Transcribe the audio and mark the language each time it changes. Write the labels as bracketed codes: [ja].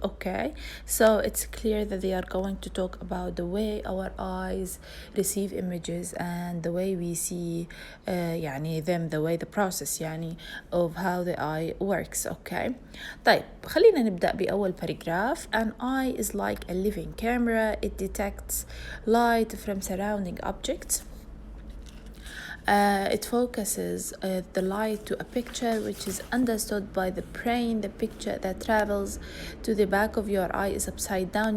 [en] okay, so it's clear that they are going to talk about the way our eyes receive images and the way we see يعني them, the way the process يعني of how the eye works. [ar] okay, طيب خلينا نبدأ بأول paragraph. [en] An eye is like a living camera. It detects light from surrounding objects. It focuses the light to a picture which is understood by the brain. The picture that travels to the back of your eye is upside down.